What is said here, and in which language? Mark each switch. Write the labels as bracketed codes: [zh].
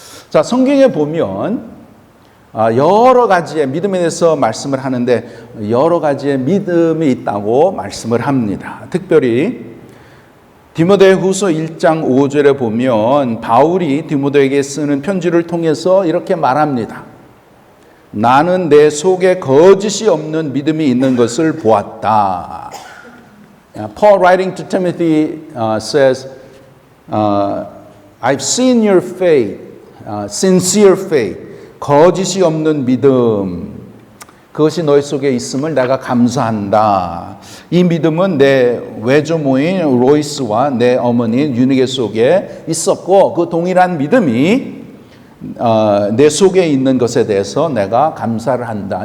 [ko] 자, 성경에 보면 여러 가지의 믿음에 대해서 말씀을 하는데 여러 가지의 믿음이 있다고 말씀을 합니다. 특별히 디모데후서 1장 5절에 보면 바울이 디모데에게 쓰는 편지를 통해서 이렇게 말합니다. 나는 내 속에 거짓이 없는 믿음이 있는 것을 보았다. [en] Paul writing to Timothy says, I've seen your faith, sincere faith, [ko] 거짓이 없는 믿음. 그것이 너희 속에 있음을 내가 감사한다. 이 믿음은 내 외조모인 로이스와 내 어머니인 유니게 속에 있었고 그 동일한 믿음이 내 속에 있는 것에 대해서 내가 감사를 한다.